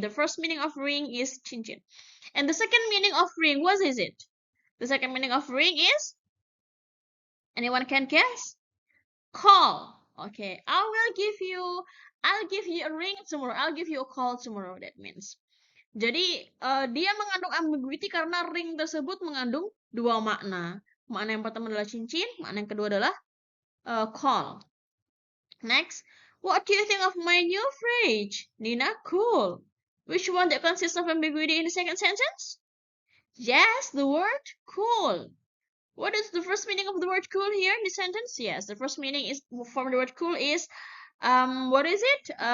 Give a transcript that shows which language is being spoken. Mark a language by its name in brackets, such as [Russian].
[English] The first meaning of ring is cincin. And the second meaning of ring, what is it? The second meaning of ring is, anyone can guess? Call. Okay. I'll give you a ring tomorrow. I'll give you a call tomorrow. That means. [Indonesian] Jadi dia mengandung ambiguity karena ring tersebut mengandung dua makna. Makna yang pertama adalah cincin, makna yang kedua adalah call. [English] Next, what do you think of my new fridge? Nina, cool. Which one that consists of ambiguity in the second sentence? Yes, the word cool. What is the first meaning of the word cool here in the sentence? Yes, the first meaning is from the word cool is what is it?